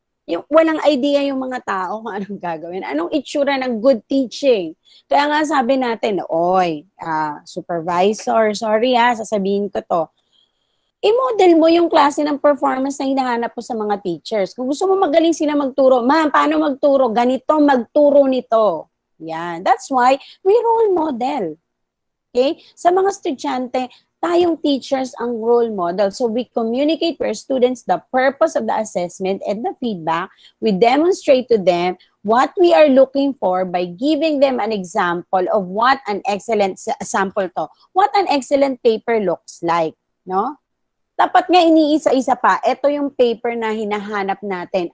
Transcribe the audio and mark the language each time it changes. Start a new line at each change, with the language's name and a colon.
Filipino: Yung walang idea yung mga tao kung anong gagawin. Anong itsura ng good teaching? Kaya nga sabi natin, oy, supervisor, sorry sasabihin ko to. I-model mo yung klase ng performance na hinahanap mo sa mga teachers. Kung gusto mo magaling sila magturo, ma'am, paano magturo? Ganito, magturo nito. Yan.
English: That's why we role model. Okay?
Filipino: Sa mga estudyante, tayong teachers ang role model.
English: So we communicate to our students the purpose of the assessment and the feedback. We demonstrate to them what we are looking for by giving them an example of what an excellent sample to. What an excellent paper looks like, no?
Filipino: Dapat nga iniisa-isa pa. Ito yung paper na hinahanap natin.